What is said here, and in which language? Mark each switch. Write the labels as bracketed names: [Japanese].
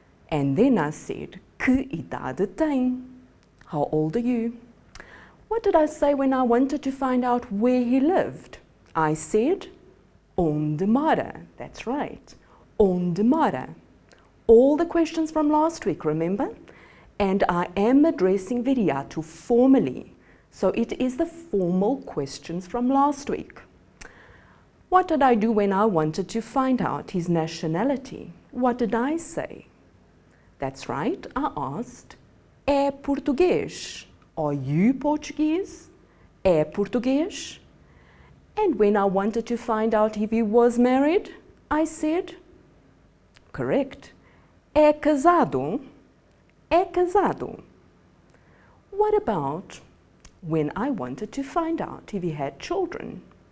[English] And then I said, [Portuguese] que idade tem? [English] How old are you? What did I say when I wanted to find out where he lived? I said, [Portuguese] onde mora? [English] That's right, onde mora. All the questions from last week, remember? And I am addressing Viriato formally, so it is the formal questions from last week. What did I do when I wanted to find out his nationality? What did I say? That's right, I asked, [Portuguese] é português? [English] Are you Portuguese? [Portuguese] É português? [English] And when I wanted to find out if he was married, I said, correct, [Portuguese] é casado? É casado? [English] What about when I wanted to find out if he had children?